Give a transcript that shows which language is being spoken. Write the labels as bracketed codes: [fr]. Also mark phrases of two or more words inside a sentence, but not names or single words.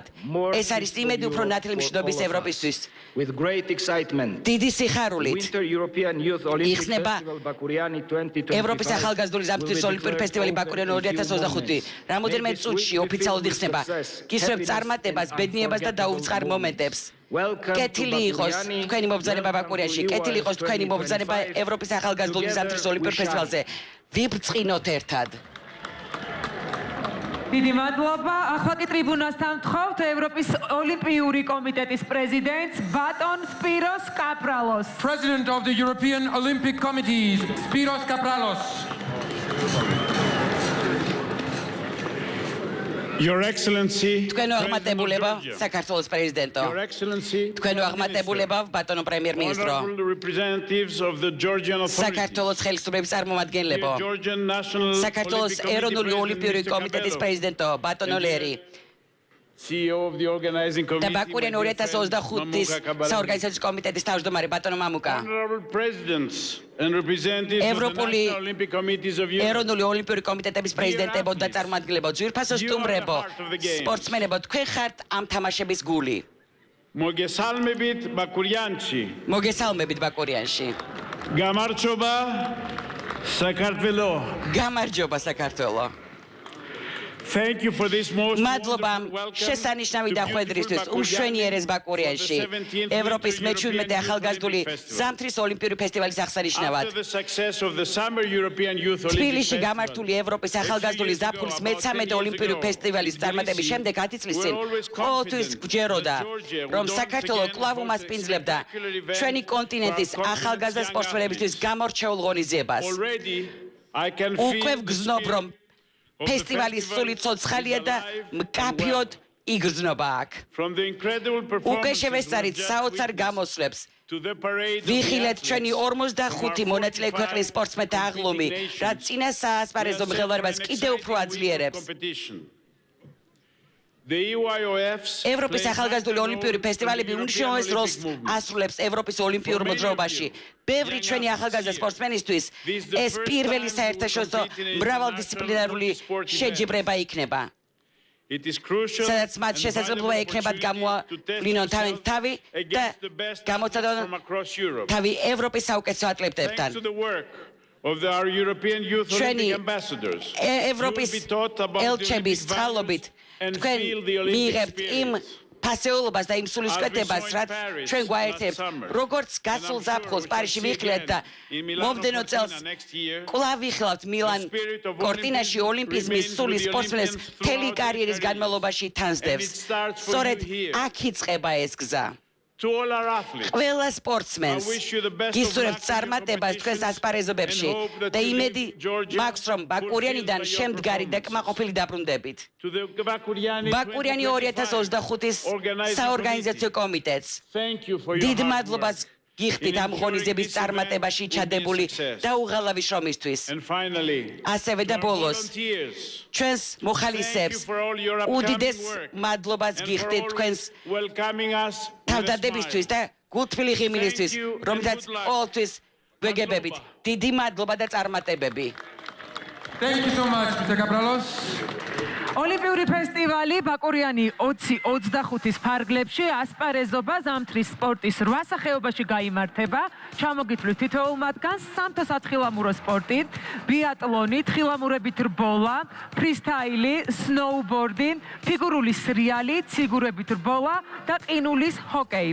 [ka] ეს არის იმედი უფრო ნათელი მშვიდობის ევროპისთვის. დიდი სიხარულით იხსნება ევროპის ახალგაზრდული ზამთრის ოლიმპიური ფესტივალი ბაკურიანი 2025. რამოდენიმე წუთში ოფიციალურად იხსნება. გისურვებთ წარმატებას, ბედნიერებას და დაუვიწყარ მომენტებს. [en] Welcome to [ka] კეთილი იყოს [en] Bakuriani. [ka] თქვენი მობრძანება ბაკურიაში, კეთილი იყოს თქვენი მობრძანება ევროპის ახალგაზრდული ზამთრის ოლიმპიურ ფესტივალზე. ვიბწყინოთ ერთად. დიდი მადლობა. ახლა კი ტრიბუნასთან ვთხოვთ ევროპის ოლიმპიური კომიტეტის პრეზიდენტს ბატონ სპიროს კაპრალოს. [en] President of the European Olympic Committees, Spiros Kapralos. Your Excellency, [ka] თქვენო [en] President of [ka] აღმატებულება [en] Georgia. [ka] საქართველოს პრეზიდენტო. [en] Your Excellency, [ka] თქვენო აღმატებულება ბატონო პრემიერ-მინისტრო. [en] honorable representatives of the Georgian authorities, [ka] საქართველოს ხელისუფლების წარმომადგენლებო. [en] the Georgian National [ka] საქართველოს [en] Olympic [ka] ეროვნული [en] Committee [ka] ოლიმპიური [en] President, [ka] კომიტეტის [en] Mr. [ka] პრეზიდენტო ბატონო ლერი [en] CEO of the organizing [ka] და [en] committee, [ka] ბაკურიან [en] my dear friend, [ka] 2025-ის [en] Mamuka Kabarani. [ka] საორგანიზაციო კომიტეტის თავმჯდომარე ბატონო მამუკა. [en] Honorable presidents and representatives of the [ka] ევროპული [en] National Olympic Committees of Europe, [ka] ეროვნული ოლიმპიური კომიტეტების პრეზიდენტებო და წარმომადგენლებო, ძვირფასო სტუმრებო, სპორტსმენებო, თქვენ ხართ ამ თამაშების გული. მოგესალმებით ბაკურიანში. მოგესალმებით ბაკურიანში. გამარჯობა საქართველო. გამარჯობა საქართველო. [en] Thank you for this most [ka] მადლობა [en] wonderful welcome [ka] შესანიშნავი [en] to [ka] დახვედრისთვის [en] beautiful [ka] უმშვენიერეს ბაკურიანში. [en] for the 17th [ka] ევროპის [en] Winter [ka] მე-17 [en] European [ka] ახალგაზრდული [en] Youth Olympic [ka] ზამთრის ოლიმპიური ფესტივალის აღსანიშნავად. [en] After the success of the Summer European Youth Olympic [ka] თბილისში [en] Festival, [ka] გამართული ევროპის ახალგაზრდული ზაფხულის მე-13 ოლიმპიური ფესტივალის წარმატების შემდეგ 10 წლის წინ ყოველთვის გვჯეროდა, რომ საქართველო კვლავ უმასპინძლებდა ჩვენი კონტინენტის ახალგაზრდა სპორტსმენებისთვის გამორჩეულ ღონისძიებას. [en] already I can [ka] უკვე [en] feel the [ka] ვგრძნობ, რომ [en] spirit of the [ka] ფესტივალის [en] festival [ka] სული ცოცხალია [en] is [ka] და [en] alive and [ka] მკაფიოდ [en] well. [ka] იგრძნობა აქ. [en] From the incredible [ka] უკვე [en] performances [ka] შევესწარით [en] we've just [ka] საოცარ [en] witnessed [ka] გამოსვლებს. [en] to the parade of the [ka] ვიხილეთ ჩვენი [en] athletes [ka] 45 [en] from our [ka] მონაწილე [en] 45 [ka] ქვეყნის სპორტსმენთა აღლუმი, [en] competing [ka] რაც [en] nations. [ka] წინა საასპარეზო [en] We are set for [ka] მღელვარებას [en] an [ka] კიდევ უფრო [en] exciting week of [ka] აძლიერებს. [en] competition. The EYOFs [ka] ევროპის [en] play [ka] ახალგაზრდული [en] vital [ka] ოლიმპიური [en] role in [ka] ფესტივალები [en] the [ka] უმნიშვნელოვანეს [en] European [ka] როლს [en] Olympic movement. [ka] ასრულებს ევროპის ოლიმპიურ [en] For many of [ka] მოძრაობაში. [en] you, [ka] ბევრი [en] young [ka] ჩვენი [en] athletes [ka] ახალგაზრდა [en] here, [ka] სპორტსმენისთვის [en] this is the [ka] ეს [en] first [ka] პირველი [en] time [ka] საერთაშორისო [en] we compete in [ka] მრავალდისციპლინარული [en] international multisport [ka] შეჯიბრება იქნება. [en] It is crucial [ka] სადაც მათ [en] and [ka] შესაძლებლობა [en] valuable [ka] ექნებათ [en] opportunity to test [ka] გამოვლინონ თავი [en] yourself [ka] და [en] against the best athletes [ka] გამოცადონ [en] from across Europe. [ka] თავი ევროპის საუკეთესო ატლეტებთან. [en] Thanks to the work of our European Youth [ka] ჩვენი [en] Olympic ambassadors, [ka] ევროპის [en] you will be taught about the [ka] ელჩების [en] Olympic [ka] წყალობით [en] values and [ka] თქვენ [en] feel the Olympic [ka] მიიღებთ იმ [en] spirit. [ka] ფასეულობას და იმ სულისკვეთებას, [en] As we saw in [ka] რაც [en] Paris [ka] ჩვენ [en] last [ka] გვაერთებს. [en] summer. [ka] როგორც [en] And [ka] გასულ [en] I'm sure [ka] ზაფხულს [en] we [ka] პარიზში [en] shall see [ka] ვიხილეთ და [en] again in Milano [ka] მომდენო წელს [en] Cortina next year. [ka] კვლავ ვიხილავთ მილან [en] The spirit of [ka] კორტინაში [en] Olympism [ka] ოლიმპიზმის [en] remains [ka] სული [en] with the [ka] სპორტსმენს [en] Olympians [ka] მთელი [en] throughout [ka] კარიერის [en] their [ka] განმავლობაში თანსდევს. [en] And it starts for [ka] სწორედ [en] you here. [ka] აქ იწყება ეს გზა. [en] To all our athletes, [ka] ყველა [en] I [ka] სპორტსმენს [en] wish you the best of [ka] გისურვებთ [en] luck in your [ka] წარმატებას თქვენს [en] competitions [ka] ასპარეზობებში [en] and hope that [ka] და [en] you [ka] იმედი [en] leave Georgia [ka] მაქვს, რომ ბაკურიანიდან [en] fulfilled by your [ka] შემდგარი და [en] performance. [ka] კმაყოფილი დაბრუნდებით. [en] To the Bakuriani [ka] ბაკურიანი 2025-ის [en] organizing [ka] საორგანიზაციო [en] committee. [ka] კომიტეტს [en] Thank you for your [ka] დიდ [en] hard [ka] მადლობას [en] work. [ka] გიხდით ამ ღონისძიების წარმატებაში ჩადებული და უღალავი შრომისთვის. [en] And finally, [ka] ასევე და [en] to our [ka] ბოლოს [en] volunteers, [ka] ჩვენს [en] thank you [ka] მოხალისეებს [en] for all your upcoming [ka] უდიდეს [en] work [ka] მადლობას [en] and for [ka] გიხდით თქვენს [en] always welcoming us with a [ka] თავდადებისთვის [en] smile. [ka] და გულთბილი ღიმილისთვის, [en] Thank you and [ka] რომელსაც [en] good luck. [ka] ყოველთვის ვეგებებით. მადლობა. დიდი მადლობა და წარმატებები. [en] Thank you so much, Mr. Kapralos. [ka] ოლიმპიური ფესტივალი ბაკურიანი 2025-ის ფარგლებში ასპარეზობა ზამთრის სპორტის 8 სახეობაში გაიმართება. ჩამოგითვლით თითოეულ მათგანს: სამთო სათხილამურო სპორტი, ბიატლონი, თხილამურებით რბოლა, ფრისტაილი, სნოუბორდი, ფიგურული სრიალი, ციგურებით რბოლა და ყინულის ჰოკეი.